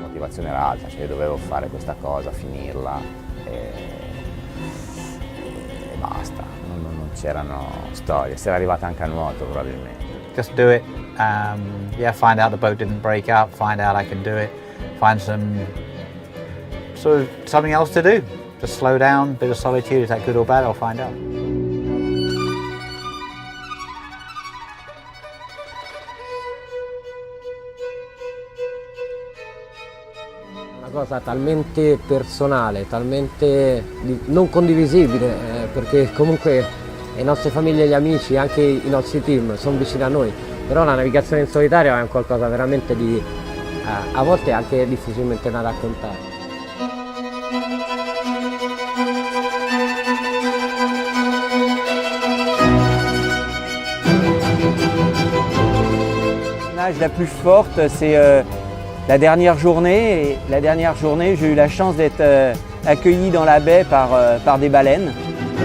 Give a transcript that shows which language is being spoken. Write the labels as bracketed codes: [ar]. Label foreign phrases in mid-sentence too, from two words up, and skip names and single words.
[it] motivazione era alta, cioè dovevo fare questa cosa, finirla e basta, non c'erano storie, si era arrivata anche a nuoto probabilmente. [en] Just do it, yeah, find out the boat didn't break up, find out I can do it, find something else to do. Just slow down, bit of solitude, is that good or bad, I'll find out. [it] Una cosa talmente personale, talmente non condivisibile, perché comunque le nostre famiglie e gli amici, anche i nostri team sono vicini a noi, però la navigazione in solitario è un qualcosa veramente di a volte anche difficilmente da raccontare. [fr] La plus forte, c'est la dernière journée. Et la dernière journée, j'ai eu la chance d'être accueilli dans la baie par des baleines.